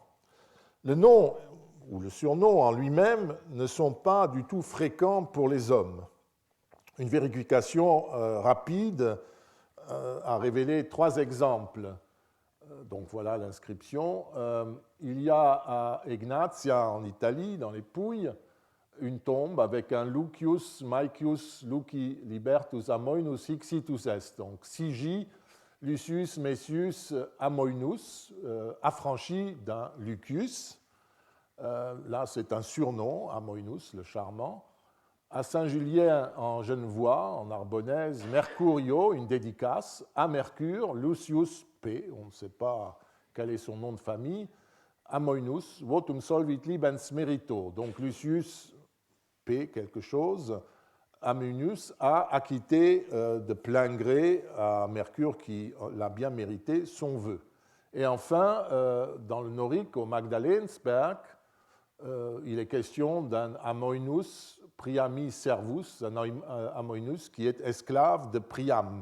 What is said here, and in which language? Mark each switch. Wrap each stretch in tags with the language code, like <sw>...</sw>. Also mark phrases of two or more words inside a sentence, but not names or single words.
<fr>Le nom ou le surnom en lui-même ne sont pas du tout fréquents pour les hommes. Une vérification rapide a révélé 3 exemples. Donc voilà l'inscription. Il y a à Egnatia, en Italie, dans les Pouilles, une tombe avec un</fr> <la>Lucius Maecius Luci Libertus Amoinus Hixitus Est.</la> <fr>Donc Sigi, Lucius Messius Amoinus, affranchi d'un Lucius. Là, c'est un surnom, Amoinus, le charmant. À Saint-Julien, en Genevois, en Narbonnaise, Mercurio, une dédicace, à Mercure, Lucius P., on ne sait pas quel est son nom de famille,</fr> <la>Amoinus, votum solvit libens merito.</la> <fr>Donc Lucius P. quelque chose, Amoinus a acquitté de plein gré à Mercure, qui l'a bien mérité, son vœu. Et enfin, dans le Norique, au Magdalensberg, il est question d'un</fr> <la>Amoinus Priami Servus,</la> <fr>un Amoinus qui est esclave de Priam.</fr>